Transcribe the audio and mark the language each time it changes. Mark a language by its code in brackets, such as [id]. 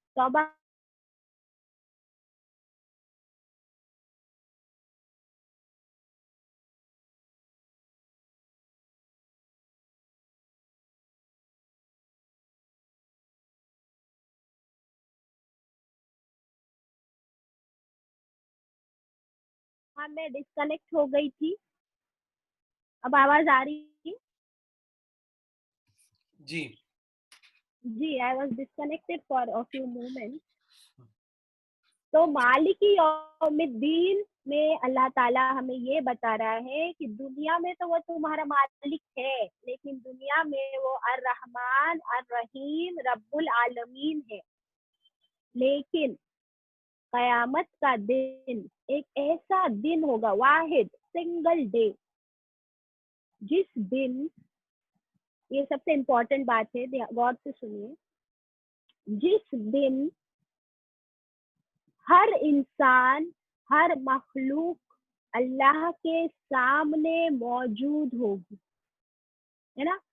[ur] توبہ میں ڈسکنیکٹ ہو گئی تھی, اب آواز آ رہی تھی. جی [en] جی, I was disconnected for a few moments. [ur] تو مالک یوم الدین میں اللہ تعالیٰ ہمیں یہ بتا رہا ہے کہ دنیا میں تو وہ تمہارا مالک ہے, لیکن دنیا میں وہ الرحمن الرحیم رب العالمین ہے. لیکن قیامت کا دن ایک ایسا دن ہوگا, واحد سنگل ڈے, جس دن, یہ سب سے امپورٹنٹ بات ہے, غور سے سنیے, جس دن ہر انسان, ہر مخلوق اللہ کے سامنے موجود ہوگی, ہے نا.